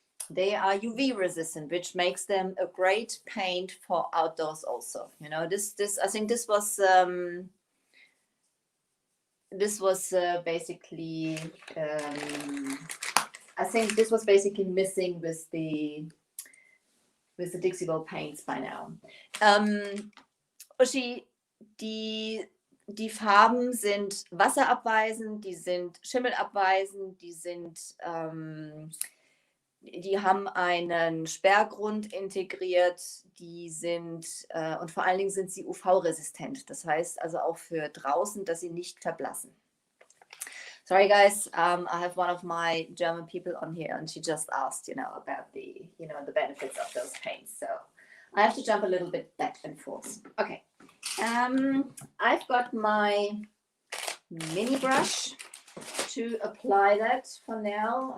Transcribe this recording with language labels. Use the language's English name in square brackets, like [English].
[English] They are UV resistant, which makes them a great paint for outdoors also. You know, this I think this was basically I think this was basically missing with the Dixie Belle paints by now. [German] Uschi, die Farben sind wasserabweisend, die sind schimmelabweisend, die haben einen Sperrgrund integriert, die sind und vor allen Dingen sind sie UV-resistent. Das heißt also auch für draußen, dass sie nicht verblassen. [English] Sorry guys, I have one of my German people on here and she just asked, you know, about the benefits of those paints. So I have to jump a little bit back and forth. Okay, I've got my mini brush to apply that for now.